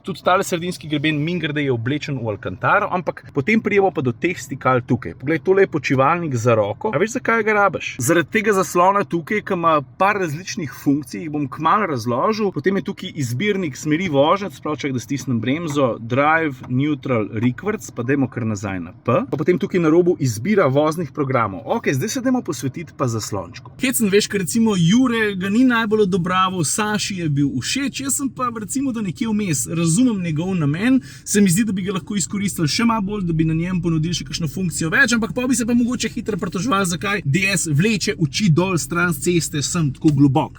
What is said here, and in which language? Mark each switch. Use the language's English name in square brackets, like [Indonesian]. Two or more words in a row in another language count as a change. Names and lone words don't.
[Slovenian] Tudi tale sredinski greben mimogrede je oblečen v alkantaro, ampak potem prijemo pa do teh stikal tukaj. Poglej, tole je počivalnik za roko. A veš, zakaj ga rabiš? Zaradi tega zaslona tukaj, ki ima par različnih funkcij, jih bom kmalu razložil. Potem je tukaj izbirnik smeri vožnje, sploh če da stisnem bremzo, [English] drive, neutral, reverse, [Slovenian] pa dajmo kar nazaj na P. Pa potem tukaj na robu izbira voznih programov. Ok, zdaj se dajmo posvetiti pa zaslončku. Hecen, veš, ker recimo Jure ga ni najbolj odobraval, Saši je bil všeč, jaz sem pa recimo da nekje vmes, razumem njegov namen, se mi zdi, da bi ga lahko izkoristili še malo bolj, da bi na njem ponudili še kakšno funkcijo več, ampak pa bi se pa mogoče hitro pritoževali, zakaj DS vleče oči dol stran ceste, sem tako globok.